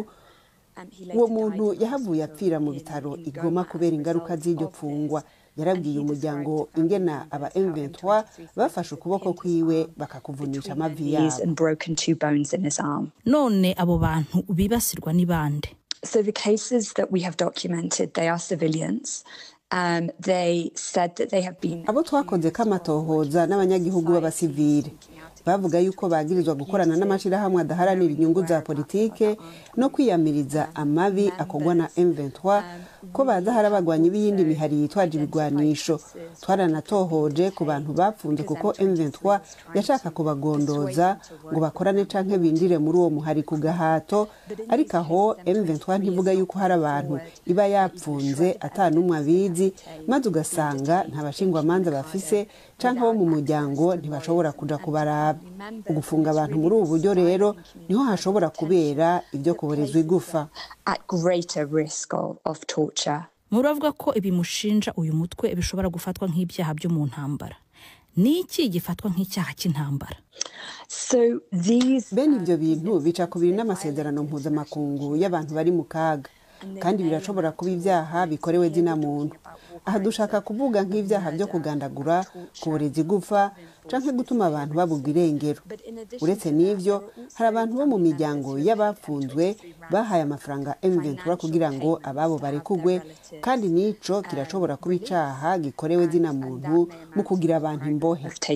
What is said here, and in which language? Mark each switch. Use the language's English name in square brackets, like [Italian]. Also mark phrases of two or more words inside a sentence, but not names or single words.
[Rundi] Uwo muntu yahavuye apfira mu bitaro Igoma kubera ingaruka z'iryo pfungwa. Yarabwiye umuryango ingena aba M23 bafashe ukuboko kwiwe bakakuvunisha amavi yabo. None abo bantu bibasirwa ni bande? [English] So the cases that we have documented, they are civilians. They said that they have been... [Rundi] Abo twakoze kamatohoza n'abanyagihugu b'abasivile bavuga yuko bagirizwa gukorana n'amashirahamwe adaharanira inyungu za politike no kwiyamiriza amabi akogwa na M23, ko bazahara abagwanyi b'iyindi mihari yitwaje ibigwanisho. Twaranatohoje ku bantu bapfunze kuko M23 yashaka kubagondoza ngo bakorane canke bindire muri uwo muhari ku gahato, ariko aho M23 ntivuga yuko hari abantu iba yapfunze atanumwe abizi, maze ugasanga nta bashingwa manza bafise canke bo mu muryango ntibashobora kuja kubaraba. Ugufunga abantu muri ubu buryo rero niho hashobora kubera ibyo kuborezwa igufa. [English] At greater risk of torture. [Rundi] Muravuga ko ibimushinja uyu mutwe bishobora gufatwa nk'ibyaha byo mu ntambara. Niki gifatwa nk'icyaha cy'intambara? [English] So these [Rundi] bene ibyo bintu bica kubiri n'amasezerano mpuzamakungu y'abantu bari mu kaga, kandi birashobora kuba ibyaha bikorewe zina muntu. Aha dushaka kuvuga nk'ibyaha byo kugandagura, kuboreza igufa canke gutuma abantu babugwa irengero. Uretse n'ivyo, hari abantu bo mu miryango y'abapfunzwe bahaye amafaranga M23 kugira ngo ababo barekugwe, kandi nico kirashobora kuba icaha gikorewe zina muntu mu kugira abantu imbohe.